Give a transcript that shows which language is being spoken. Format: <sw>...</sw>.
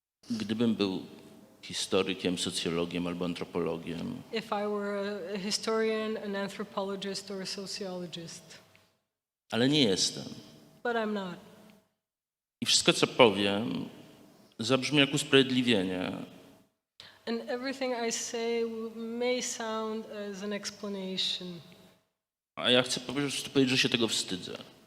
<pl>Gdybym był historykiem, socjologiem albo antropologiem,</pl> <en>If I were a historian, an anthropologist, or a sociologist.</en> <pl>ale nie jestem.</pl> <en>But I'm not.</en> <pl>I wszystko, co powiem, zabrzmi jak usprawiedliwienie,</pl> <en>And everything I say may sound as an explanation.</en> <pl>a ja chcę po prostu powiedzieć, że się tego wstydzę.</pl>